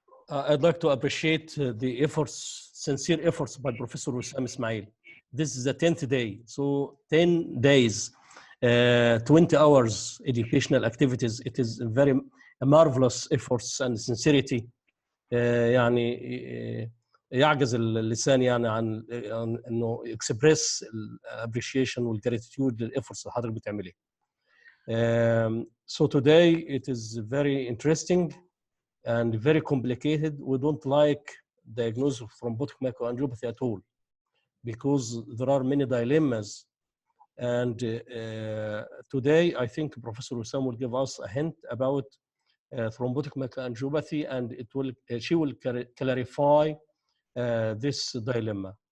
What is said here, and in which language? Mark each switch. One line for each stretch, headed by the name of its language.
English: I'd like to appreciate the efforts, sincere efforts by Professor Wesam Ismail. This is the 10th day, so 10 days, 20 hours educational activities. It is very marvelous efforts and sincerity.
Arabic: يعني يعجز اللسان يعني عن انه
English: express appreciation
Arabic: والgratitude للefforts اللي حضرتك بتعمليه.
English: So today it is very interesting and very complicated. We don't like diagnosis of thrombotic microangiopathy at all because there are many dilemmas. And today, I think Professor Wesam will give us a hint about thrombotic microangiopathy, and she will clarify this dilemma.